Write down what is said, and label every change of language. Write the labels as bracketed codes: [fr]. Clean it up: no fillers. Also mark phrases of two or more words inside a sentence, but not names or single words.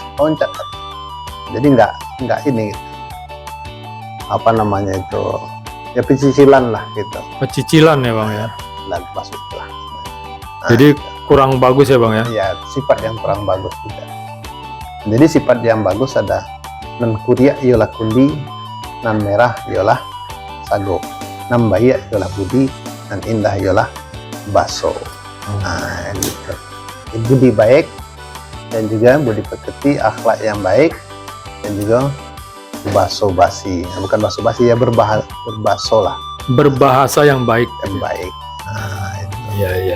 [id] Jadi nggak ini gitu. Apa namanya itu ya pecicilan lah gitu. Pecicilan ya Bang ya. Dan masuk lah. Nah, Jadi kurang bagus ya Bang ya. ya sifat yang kurang bagus juga. Jadi sifat yang bagus ada [min] nan kuria iolah kundi, nan merah iolah sago, nan baik iolah budi, nan indah iolah baso. [id] Nah gitu. Budi baik dan juga budi pekerti, akhlak yang baik dan juga baso basi. Nah, bukan baso basi ya berbaso lah Berbahasa yang baik. yang baik. Nah, itu Iya iya.